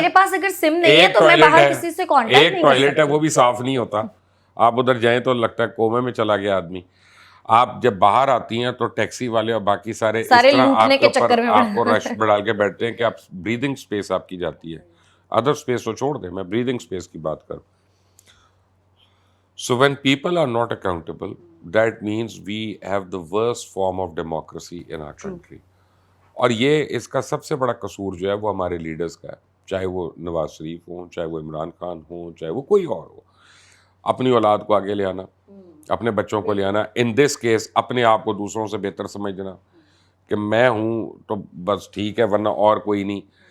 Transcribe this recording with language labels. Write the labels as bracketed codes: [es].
[ur] میرے پاس اگر سم نہیں ہے تو میں باہر کسی سے کانٹیکٹ نہیں کر ایک ٹوائلٹ ہے وہ بھی صاف نہیں ہوتا. آپ ادھر جائیں تو لگتا ہے کومے میں چلا گیا آدمی. آپ جب باہر آتی ہیں تو ٹیکسی والے اور باقی سارے اس طرح آپ کے اوپر آپ کو رش ڈال کے بیٹھتے ہیں کہ آپ بریدنگ اسپیس آپ کی جاتی ہے. ادر اسپیس تو چھوڑ دیں, میں بریدنگ اسپیس کی بات کروں. [en] So when people are not accountable, that means we have the worst form of democracy in our country. [ur] اور یہ اس کا سب سے بڑا قصور جو ہے وہ ہمارے لیڈرز کا ہے, چاہے وہ نواز شریف ہوں, چاہے وہ عمران خان ہوں, چاہے وہ کوئی اور ہو. اپنی اولاد کو آگے لے آنا, اپنے بچوں کو لے آنا, ان دس کیس اپنے آپ کو دوسروں سے بہتر سمجھنا کہ میں ہوں تو بس ٹھیک ہے ورنہ اور کوئی نہیں.